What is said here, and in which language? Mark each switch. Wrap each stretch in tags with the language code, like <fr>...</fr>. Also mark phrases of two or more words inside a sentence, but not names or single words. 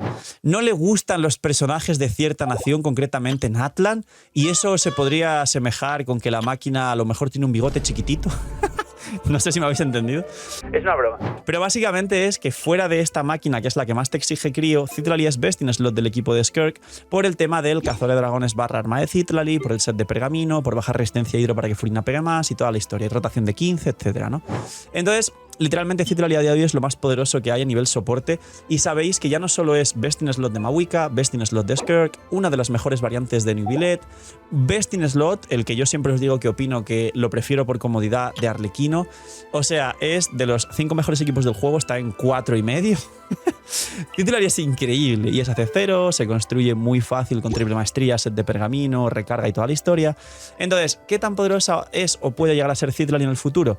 <es>No le gustan los personajes de cierta nación, concretamente Natlan, y eso se podría asemejar con que la máquina a lo mejor tiene un bigote chiquitito. No sé si me habéis entendido. Es una broma. Pero básicamente es que fuera de esta máquina, que es la que más te exige crío, Citlali es</es> <en>best in slot</en> <es>del equipo de Skerk por el tema del cazador de dragones barra arma de Citlali, por el set de pergamino, por bajar resistencia a hidro para que Furina pegue más y toda la historia, y rotación de 15, etcétera, ¿no? Entonces, literalmente Citlali a día de hoy es lo más poderoso que hay a nivel soporte, y sabéis que ya no solo es</es> <en>best in slot</en> <es>de Mabuika,</es> <en>best in slot</en> <es>de Skerk, una de las mejores variantes de Nubilet,</es> <en>best in slot,</en> <es>el que yo siempre os digo que opino que lo prefiero por comodidad, de Arlequino. O sea, es de los 5 mejores equipos del juego, está en 4,5. Citlali es increíble y es AC0, se construye muy fácil con triple maestría, set de pergamino, recarga y toda la historia. Entonces, ¿qué tan poderosa es o puede llegar a ser Citlali en el futuro?</es>